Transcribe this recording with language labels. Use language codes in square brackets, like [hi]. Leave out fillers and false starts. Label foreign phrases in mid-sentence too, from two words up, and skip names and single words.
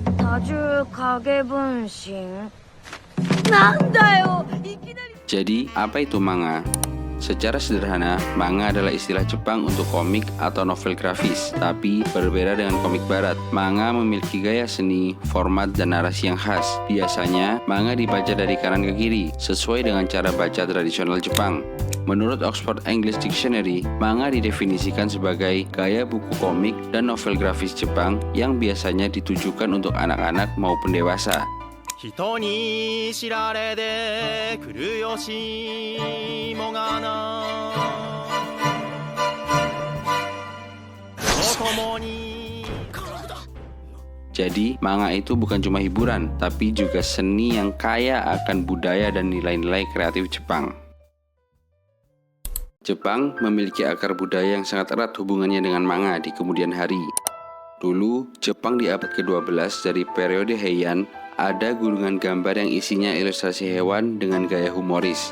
[ja] 多重影分身なんだよいきなり [id] Jadi, apa itu manga? Secara sederhana, manga adalah istilah Jepang untuk komik atau novel grafis. Tapi, berbeda dengan komik barat, manga memiliki gaya seni, format, dan narasi yang khas. Biasanya, manga dibaca dari kanan ke kiri, sesuai dengan cara baca tradisional Jepang. Menurut Oxford English Dictionary, manga didefinisikan sebagai gaya buku komik dan novel grafis Jepang yang biasanya ditujukan untuk anak-anak maupun dewasa. [ja] 人に知られてくるよしもがなともに [id] Jadi, manga itu bukan cuma hiburan, tapi juga seni yang kaya akan budaya dan nilai-nilai kreatif Jepang. Jepang memiliki akar budaya yang sangat erat hubungannya dengan manga di kemudian hari. Dulu, Jepang di abad ke-12 dari periode Heian, ada gulungan gambar yang isinya ilustrasi hewan dengan gaya humoris.